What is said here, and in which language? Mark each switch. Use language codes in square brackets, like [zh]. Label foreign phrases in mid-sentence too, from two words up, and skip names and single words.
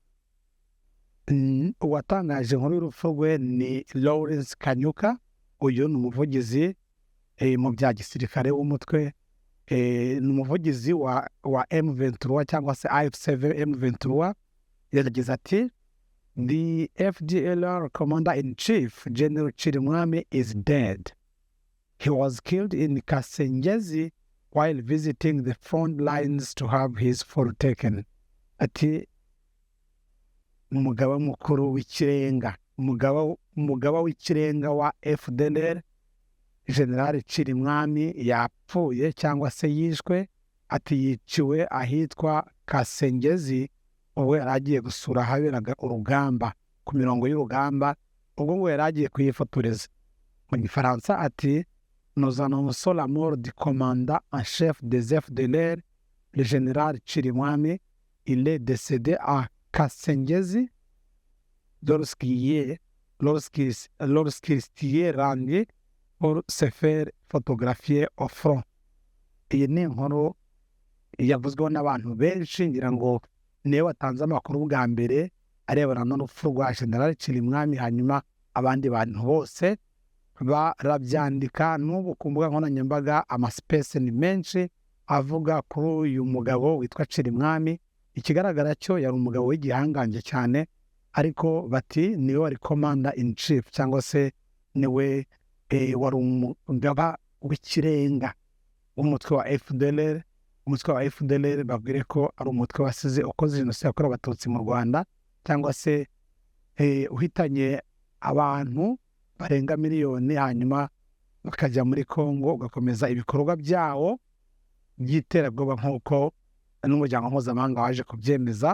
[rw] Uwatangaje inkuru y'urupfu rwe ni Lawrence Kanyuka. Uyu ni umuvugizi mu bya gisirikare w'umutwe, ni umuvugizi wa M23 cyangwa se AFC M23. Yagize ati [en] the FDLR commander-in-chief General Chirimwami is dead. He was killed in Kasengezi while visiting the front lines to have his fall taken. [rw] Ati umugaba mukuru w'ikirenga, umugaba w'ikirenga wa FDLR General Chirimwami yapfuye cyangwa se yishwe. Ati yiciwe ahitwa Kasengezi ubwo yari agiye gusura ahaberaga urugamba, ku mirongo y'urugamba, ubwo ngo yari agiye kuyifotoreza. Mu gifaransa ati [fr] nous annonçons la mort du commandant en chef des FDLR le général Chirimwami, il est décédé à Kasengezi lorsqu'il s'y est rendu pour se faire photographier au front. [rw] Iyi ni inkuru yavuzweho n'abantu benshi, ngira ngo niwe watanze amakuru bwa mbere arebana n'urupfu rwa General Chirimwami, hanyuma abandi bantu bose barabyandika. N'ubu ku mbuga nkoranyambaga amasipesi ni menshi avuga kuri uyu mugabo witwa Chirimwami. Ikigaragara cyo yari umugabo w'igihangange cyane, ariko bati niwe wari [en] commander in chief, [rw] cyangwa se niwe wari umugaba w'ikirenga w'umutwe wa FDLR. Umutwe wa FDLR babwire ko ari umutwe wasize ukoze jenoside yakorewe abatutsi mu Rwanda, cyangwa se uhitanye abantu barenga miliyoni, hanyuma bakajya muri Congo ugakomeza ibikorwa byawo by'iterabwoba nk'uko n'umuryango mpuzamahanga waje kubyemeza.